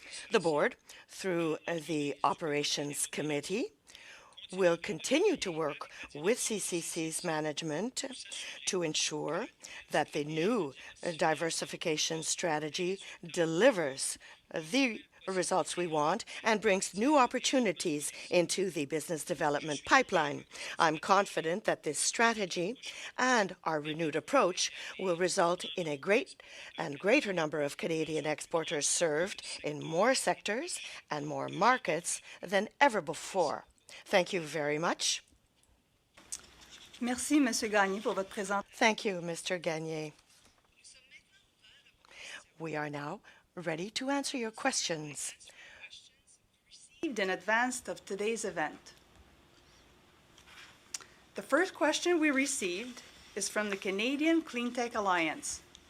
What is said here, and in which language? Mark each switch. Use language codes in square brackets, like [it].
[en] The board, through the Operations Committee, will continue to work with CCC's management to ensure that the new diversification strategy delivers the results we want and brings new opportunities into the business development pipeline. I'm confident that this strategy and our renewed approach will result in a greater number of Canadian exporters served in more sectors and more markets than ever before. Thank you very much. [fr] Merci, Monsieur Gagné, pour votre présentation. [en] Thank you, Mr. Gagné. We are now ready to answer your questions. Received in advance of today's event. The first question we received is from the Canadian Cleantech Alliance.